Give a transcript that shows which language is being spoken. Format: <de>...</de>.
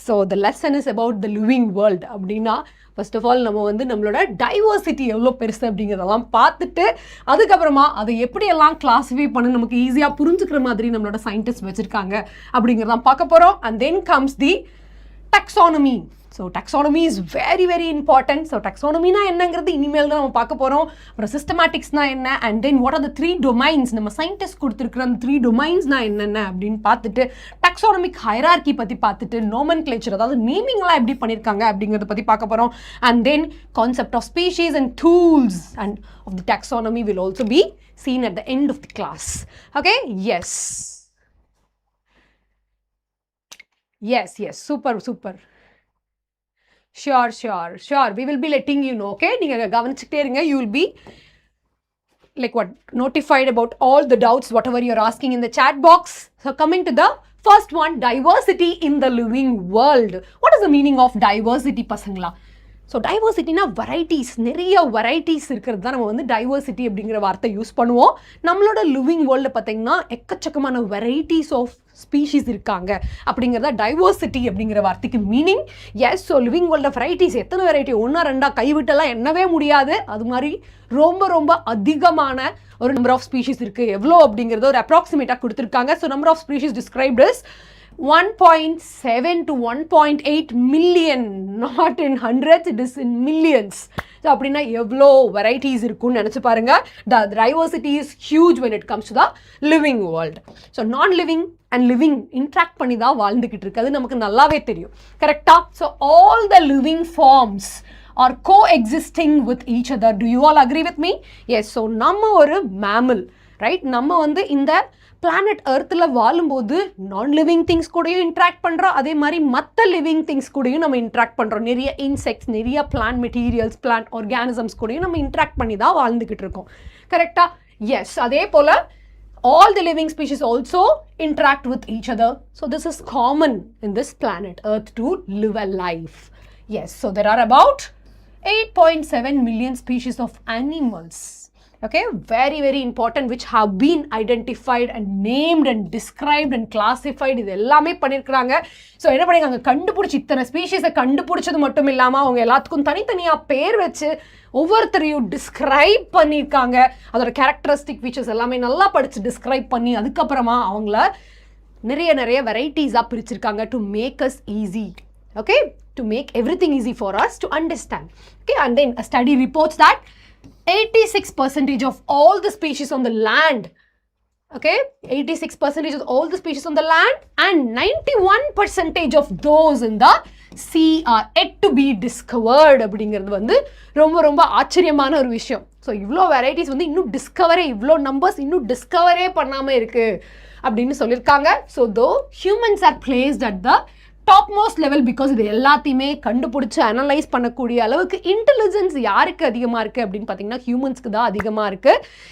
<en>So the lesson is about the living world.</en> <ta>அப்படின்னா</ta> <en>first of all</en> <ta>நம்ம வந்து நம்மளோட டைவர்சிட்டி எவ்வளோ பெருசு அப்படிங்கிறதெல்லாம் பார்த்துட்டு அதுக்கப்புறமா அதை எப்படியெல்லாம் கிளாஸிஃபை பண்ணி நமக்கு ஈஸியாக புரிஞ்சுக்கிற மாதிரி நம்மளோட சயின்டிஸ்ட் வச்சுருக்காங்க அப்படிங்கிறதான் பார்க்க போகிறோம்.</ta> <en>And then comes the taxonomy. So taxonomy is very very important.</en> <ta>So taxonomy na என்னங்கிறது இனிமேல் தான் நம்ம பார்க்க போகிறோம். அப்புறம் சிஸ்டமேட்டிக்ஸ்னா என்ன,</ta> <en>and then what are the 3 domains,</en> <ta>நம்ம சயின்டிஸ்ட் கொடுத்துருக்குற அந்த 3 domains-னா என்னென்ன அப்படின்னு பார்த்துட்டு டாக்ஸானமிக் ஹைரார்கி பற்றி பார்த்துட்டு nomenclature, அதாவது நேமிங்லாம் எப்படி பண்ணியிருக்காங்க அப்படிங்கிறத பற்றி பார்க்க போகிறோம்.</ta> <en>And then concept of species and tools and of the taxonomy will also be seen at the end of the class. Okay? Yes. Yes, super. Sure. We will be letting you know. Okay?</en> <ta>நீங்க கவனிச்சுட்டே இருங்க.</ta> <en>You will be like what, notified about all the doubts, whatever you're asking in the chat box. So coming to the first one, diversity in the living world. What is the meaning of diversity பசங்களா?</en> <ta>So டைவர்சிட்டினா varieties, நிறைய varieties இருக்கிறது தான் நம்ம வந்து diversity அப்படிங்கிற வார்த்தை use பண்ணுவோம். நம்மளோட லிவிங் வேர்ல்டு பார்த்தீங்கன்னா எக்கச்சக்கமான</ta> <en>varieties of species</en> <ta>இருக்காங்க அப்படிங்கிறத டைவர்சிட்டி அப்படிங்கிற வார்த்தைக்கு meaning. S. So living world varieties எத்தனை வெரைட்டி, 1 2 கைவிட்டெல்லாம் எண்ணவே முடியாது. அது மாதிரி ரொம்ப அதிகமான ஒரு நம்பர் ஆஃப் ஸ்பீஷீஸ் இருக்குது. எவ்வளோ அப்படிங்கிறத ஒரு அப்ராக்சிமேட்டாக கொடுத்துருக்காங்க.</ta> <en>So number of species described is 1.7 to 1.8 million, not in hundreds, it is in millions.</en> <ta>So அப்படின்னா எவ்வளோ வெரைட்டிஸ் இருக்குன்னு நினச்சி பாருங்க.</ta> <en>The diversity is huge when it comes to the living world.</en> <ta>So நான் லிவிங் அண்ட் லிவிங் இன்ட்ராக்ட் பண்ணி தான் வாழ்ந்துக்கிட்டு இருக்கு. அது நமக்கு நல்லாவே தெரியும்.</ta> <en>கரெக்டாக? So all the living forms are coexisting with each other. Do you all agree with me? Yes.</en> <ta>So நம்ம ஒரு மேமல், ரைட்? நம்ம வந்து இந்த பிளானட் எர்த்தில் வாழும்போது நான் லிவிங் திங்ஸ் கூடயும் இன்ட்ராக்ட் பண்ணுறோம். அதே மாதிரி மற்ற லிவிங் திங்ஸ் கூடயும் நம்ம இன்ட்ராக்ட் பண்ணுறோம். நிறைய இன்செக்ட்ஸ், நிறைய பிளான்ட் மெட்டீரியல்ஸ், பிளான்ட் ஆர்கானிசம்ஸ் கூடயும் நம்ம இன்ட்ராக்ட் பண்ணி தான் வாழ்ந்துக்கிட்டு இருக்கோம்.</ta> <en>கரெக்டாக? எஸ்.</en> <ta>அதே போல்</ta> <en>all the living species also interact with each other. So this is common in this planet Earth to live a life. Yes. So there are about 8.7 million species of animals. Okay, very important, which have been identified and named and described and classified.</en> <ta>இது எல்லாமே பண்ணியிருக்கிறாங்க. So என்ன பண்ணிருக்காங்க, கண்டுபிடிச்சி இத்தனை ஸ்பீஷீஸை கண்டுபிடிச்சது மட்டும் இல்லாமல் அவங்க எல்லாத்துக்கும் தனித்தனியாக பேர் வச்சு ஒவ்வொருத்தரையும் டிஸ்கிரைப் பண்ணியிருக்காங்க. அதோட கேரக்டரிஸ்டிக் ஃபீச்சர்ஸ் எல்லாமே நல்லா படித்து டிஸ்கிரைப் பண்ணி அதுக்கப்புறமா அவங்கள நிறைய வெரைட்டிஸாக பிரிச்சிருக்காங்க</ta> <en>To make us easy. Okay, to make everything easy for us to understand. Okay, and then a study reports that 86% of all the species on the land, okay, 86% of all the species on the land and 91% of those in the sea are yet to be discovered.</en> <ta>அப்படிங்கிறது வந்து ரொம்ப ஆச்சரியமான ஒரு விஷயம். So இவ்வளோ varieties வந்து இன்னும் டிஸ்கவரே, இவ்வளோ நம்பர்ஸ் இன்னும் டிஸ்கவரே பண்ணாமல் இருக்கு அப்படின்னு சொல்லியிருக்காங்க.</ta> <en>so though humans are placed at the top most level because</en> <ta>இது எல்லாத்தையுமே கண்டுபிடிச்சி அனலைஸ் பண்ணக்கூடிய அளவுக்கு இன்டெலிஜென்ஸ் யாருக்கு அதிகமாக இருக்குது அப்படின்னு பார்த்தீங்கன்னா ஹியூமன்ஸ்க்கு தான் அதிகமாக இருக்குது.</ta>